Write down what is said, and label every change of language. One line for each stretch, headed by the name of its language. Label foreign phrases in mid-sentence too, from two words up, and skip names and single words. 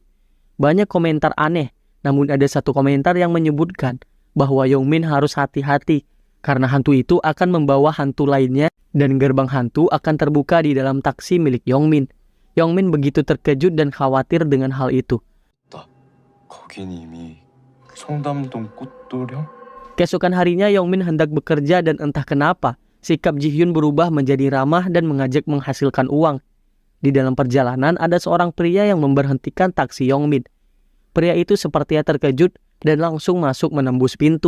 Indonesian: Banyak komentar aneh, namun ada satu komentar yang menyebutkan bahwa Yongmin harus hati-hati karena hantu itu akan membawa hantu lainnya dan gerbang hantu akan terbuka di dalam taksi milik Yongmin. Yongmin begitu terkejut dan khawatir dengan hal itu.
Korean: 거긴 이미 청담동 꽃도령?
Indonesian: Keesokan harinya Yongmin hendak bekerja dan entah kenapa sikap Ji-hyun berubah menjadi ramah dan mengajak menghasilkan uang. Di dalam perjalanan ada seorang pria yang memberhentikan taksi Yongmin. Pria itu sepertinya terkejut dan langsung masuk menembus pintu.